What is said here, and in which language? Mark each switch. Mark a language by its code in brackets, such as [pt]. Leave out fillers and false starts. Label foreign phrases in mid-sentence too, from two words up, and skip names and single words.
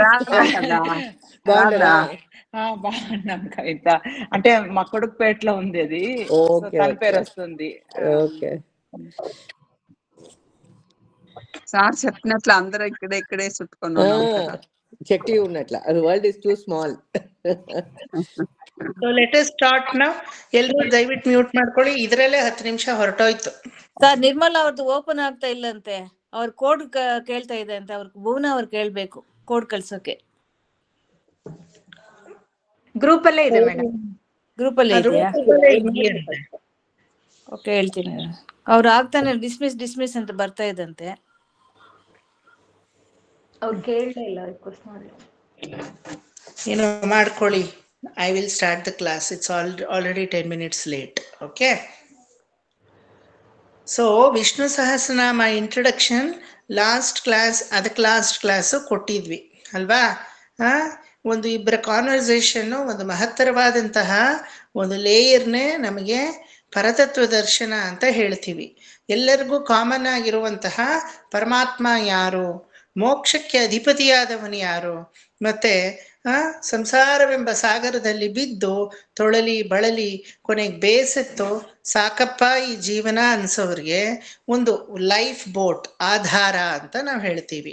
[te] బాగున్నాం కవిత. అంటే మా కొడుకుపేటలో ఉంది అది, తన పేరు వస్తుంది. [en] okay sir [te] చెప్పినట్లు అందరూ ఇక్కడే చుట్టుకున్నాం. చెట్టి ఉన్నట్ల. [en] world is too small. so let us start now. [kn] ಎಲ್ಲರೂ ದಯವಿಟ್ಟು ಮ್ಯೂಟ್ ಮಾಡ್ಕೊಳ್ಳಿ. ಇದರಲ್ಲೇ 10 ನಿಮಿಷ ಹೊರಟೋಯ್ತು. ಸರ್, ನಿರ್ಮಲಾ ಅವ್ರದ್ದು ಓಪನ್ ಆಗ್ತಾ ಇಲ್ಲಂತೆ. ಅವ್ರ ಕೋಡ್ ಕೇಳ್ತಾ ಇದೆ ಅಂತ. ಅವ್ರ ಭುವನ ಅವ್ರು ಕೇಳ್ಬೇಕು ಕೋಡ್ ಕಳ್ಸೋಕೆ. ಗ್ರೂಪ್ ಅಲ್ಲೇ ಇದೆ ಮೇಡಮ್. ಗ್ರೂಪ್ ಅಲ್ಲೇ ಇದೆಯಾ? ಓಕೆ, ಹೇಳ್ತೀನಿ. ಅವ್ರು ಆಗ್ತಾನೆ ಡಿಸ್ಮಿಸ್ ಅಂತ ಬರ್ತಾ ಇದಂತೆ. ಅವ್ರು ಕೇಳಲೇ ಇಲ್ಲ, ರಿಕ್ವೆಸ್ಟ್ ಮಾಡಿ. ಏನೋ ಮಾಡ್ಕೊಳ್ಳಿ. [en] I will start the class. It's already 10 minutes late. Okay. So Vishnu Sahasranama introduction last class [kn] ಕೊಟ್ಟಿದ್ವಿ ಅಲ್ವಾ? ಒಂದು ಇಬ್ಬರ ಕಾನ್ವರ್ಸೇಷನ್ ಒಂದು ಮಹತ್ತರವಾದಂತಹ ಒಂದು ಲೇಯರ್ನೇ ನಮಗೆ ಪರತತ್ವ ದರ್ಶನ ಅಂತ ಹೇಳ್ತೀವಿ. ಎಲ್ಲರಿಗೂ ಕಾಮನ್ ಆಗಿರುವಂತಹ ಪರಮಾತ್ಮ ಯಾರು, ಮೋಕ್ಷಕ್ಕೆ ಅಧಿಪತಿಯಾದವನು ಯಾರು, ಮತ್ತೆ ಸಂಸಾರವೆಂಬ ಸಾಗರದಲ್ಲಿ ಬಿದ್ದು ತೊಳಲಿ ಬಳಲಿ ಕೊನೆಗೆ ಬೇಸತ್ತು ಸಾಕಪ್ಪ ಈ ಜೀವನ ಅನ್ಸೋರಿಗೆ ಒಂದು [en] life boat [kn] ಆಧಾರ ಅಂತ ನಾವು ಹೇಳ್ತೀವಿ.